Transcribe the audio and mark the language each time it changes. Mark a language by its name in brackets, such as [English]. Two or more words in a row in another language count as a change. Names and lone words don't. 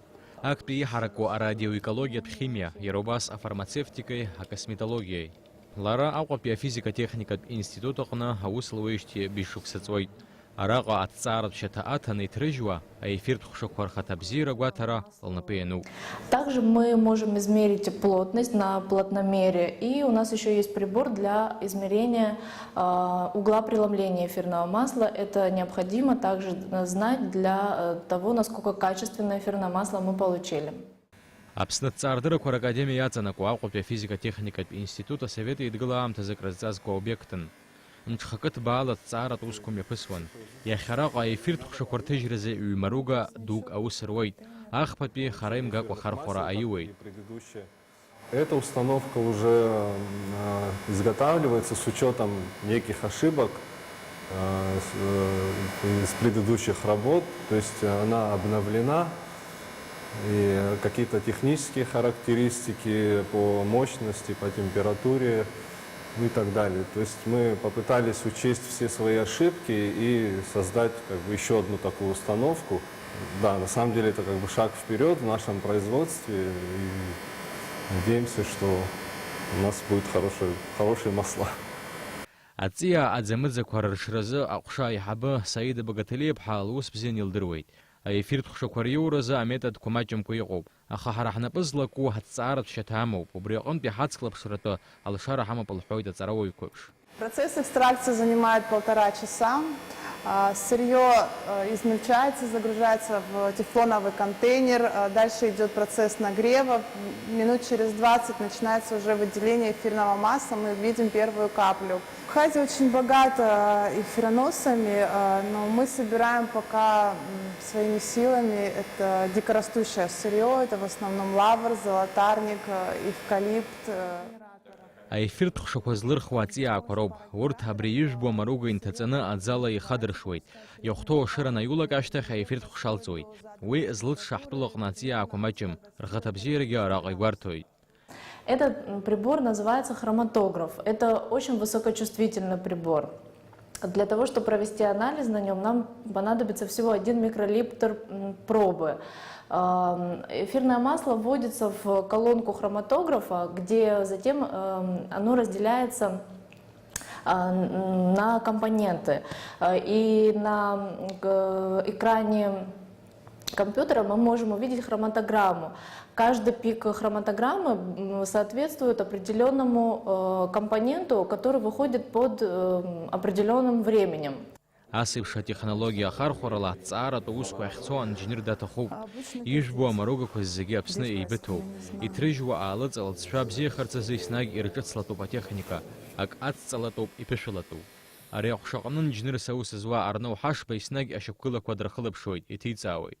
[Abkhazian] Актәи иҳараку арадиоекологиатә химиа, иара убас афармацевтикеи, акосметологиеи. Лара Аҟәатәи афизика-техникатә институт аҟны аус луеижьҭеи бишықәса ҵуеит. Араҟа аҭҵааратә шьаҭа аҭаны иҭрыжьуа аефиртә хәшақәа рхаҭабзиара гәаҭара лнапы иануп. [Russian] Также мы можем измерить плотность на плотномере, и у нас еще есть прибор для измерения угла преломления эфирного масла. Это необходимо также знать для того, насколько качественное эфирное масло мы получили. [Abkhazian] Аԥсны ҭҵаардырақәа ракадемиа иаҵанакуа Аҟәатәи афизика-техникатә институт асовет еидгыла аамҭазык разҵазкуа обиектын. Мҿхакы ҭбаала ҭҵааратә усқәа мҩаԥысуан. Иахьа араҟа аефиртә хәшақәа рҭыжьразы ҩ-маруга дук аус руеит. Ахԥатәи хара имгакәа хархәара аиуеит. [Russian] Эта установка уже изготавливается с учетом неких ошибок из предыдущих работ, то есть она обновлена, и какие-то технические характеристики по мощности, по температуре и так далее. То есть мы попытались учесть все свои ошибки и создать еще одну такую установку. Да, на самом деле это шаг вперед в нашем производстве. И надеемся, что у нас будут хорошие масла. [Abkhazian] Аҵиаа аӡамыӡақәа рыршразы аҟәша аиҳабы Саида Багаҭалиԥҳа лус бзиан илдыруеит. Аефиртә хәшақәа риуразы аметодқәа маҷымкәа иҟоуп. Аха ҳара ҳнапы злаку ҳаҭҵааратә шьаҭа амоуп. Убри аҟынтәи ҳаҵхлаԥшратәы алшара ҳамоуп лҳәоит аҵарауаҩқәеиԥш. [Russian] Процесс экстракции занимает 1,5 часа. Сырье измельчается, загружается в тефлоновый контейнер. Дальше идет процесс нагрева. Минут через 20 начинается уже выделение эфирного масла. Мы видим первую каплю. Абхазия очень богата эфироносами, но мы собираем пока своими силами. Это дикорастущее сырье, это в основном лавр, золотарник, эвкалипт. [Abkhazian] Аефиртә хәшақәа злырхуа аҵиаақәа роуп. Урҭ абри ижәбо амаруга инҭаҵаны аӡала ихадыршуеит. Иахәҭоу ашыра наиулак ашьҭахь аефиртә хәшалҵуеит. Уи злыҵша ҳтәылаҟны аҵиаақәа маҷым. Рхаҭабзиарагьы араҟа игәарҭоит. [Russian] Этот прибор называется хроматограф. Это очень высокочувствительный прибор. Для того, чтобы провести анализ на нем, нам понадобится всего 1 микролитр пробы. Эфирное масло вводится в колонку хроматографа, где затем оно разделяется на компоненты. И на экране компьютера мы можем увидеть хроматограмму. Каждый пик хроматограммы соответствует определенному компоненту, который выходит под определенным временем. [Abkhazian] Асеиԥша технологиа ахархәарала аҭҵааратә усқәа ахьцо анџьныр даҭахуп. Ижәбо амарогақәа зегьы Аԥсны еибыҭоуп. Иҭрыжьуа аалыҵалҵшәа бзиахарц азы еснагь ирҿыцлатәуп атехника. Ак адцалатәуп, иԥышәалатәуп. Ари аҟәшаҟны инџьнырс аус зуа Арнау Ҳашба еснагь ашьапқәылақәа дрыхылаԥшуеит, иҭиҵаауеит.